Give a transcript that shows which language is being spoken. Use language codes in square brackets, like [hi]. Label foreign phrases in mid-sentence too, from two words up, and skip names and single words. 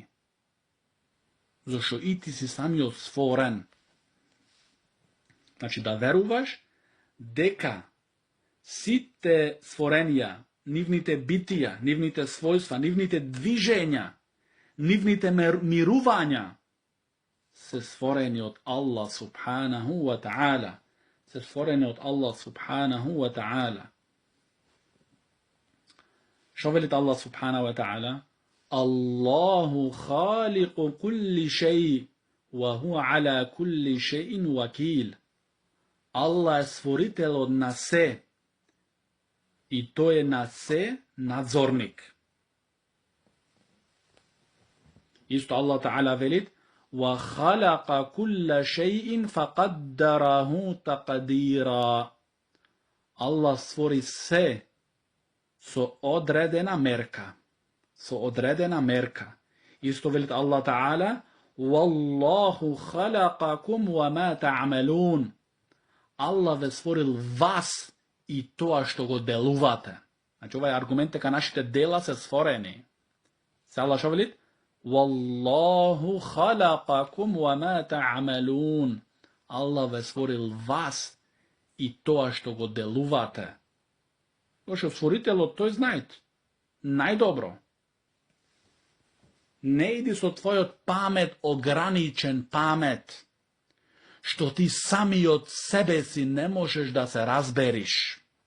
[mk] Зашто и ти си самиот створен. Значи да веруваш дека сите створенија, нивните битија, нивните својства, нивните движења, нивните мирувања се створени од Аллах [ar] سبحانه وتعالى. [mk] Се створени од Аллах [ar] سبحانه وتعالى. [mk] Што велите Аллах [ar] سبحانه وتعالى? الله خالق كل شيء، وهو على كل شيء وكيل. [mk] Аллах е створителот на се, и тој е на се надзорник. Исто [ar] الله تعالى [mk] велит, [ar] وَخَلَقَ كُلَّ شَيْءٍ فَقَدَّرَهُ تَقْدِيرًا. [mk] Allah stvori se со одредена мерка. Исто велит [ar] الله تعالى, وَاللَّهُ خَلَقَكُمْ وَمَا تَعْمَلُونَ. [mk] Allah ве створил вас и тоа што го делувате. Значи ова е аргумент дека нашите дела се створени. Се Аллах што велит? [ar] والله خلقكم وما تعملون. [mk] Allah ве створил вас и тоа што го делувате. Зашто створителот тој знае најдобро. Не иди со твојот памет, ограничен памет, што ти самиот себе си не можеш да се разбериш.